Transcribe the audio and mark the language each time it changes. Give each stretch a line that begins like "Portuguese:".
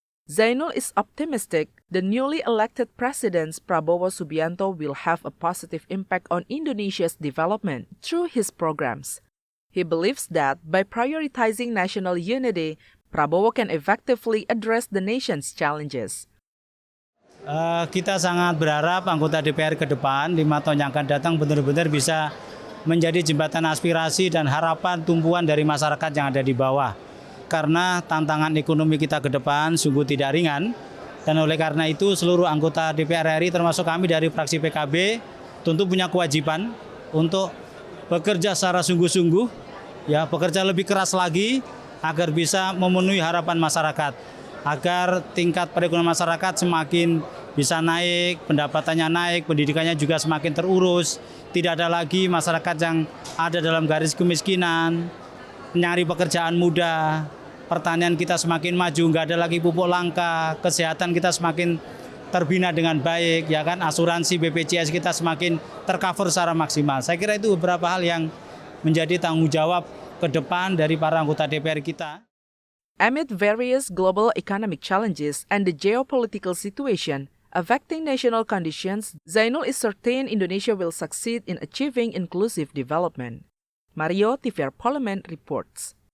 English: Zainul is optimistic the newly elected President Prabowo Subianto will have a positive impact on Indonesia's development through his programs. He believes that by prioritizing national unity, Prabowo can effectively address the nation's challenges.
Indonesian: Kita sangat berharap anggota DPR ke depan 5 tahun yang akan datang benar-benar bisa menjadi jembatan aspirasi dan harapan tumpuan dari masyarakat yang ada di bawah. Karena tantangan ekonomi kita ke depan sungguh tidak ringan. Dan oleh karena itu seluruh anggota DPR RI termasuk kami dari fraksi PKB tentu punya kewajiban untuk bekerja secara sungguh-sungguh, ya, bekerja lebih keras lagi agar bisa memenuhi harapan masyarakat, agar tingkat perekonomian masyarakat semakin bisa naik, pendapatannya naik, pendidikannya juga semakin terurus, tidak ada lagi masyarakat yang ada dalam garis kemiskinan, mencari pekerjaan mudah, pertanian kita semakin maju, nggak ada lagi pupuk langka, kesehatan kita semakin terbina dengan baik, ya kan, asuransi BPJS kita semakin tercover secara maksimal. Saya kira itu beberapa hal yang menjadi tanggung jawab ke depan dari para anggota DPR kita.
English: Amid various global economic challenges and the geopolitical situation affecting national conditions, Zainul is certain Indonesia will succeed in achieving inclusive development. Mario, TVR Parliament reports.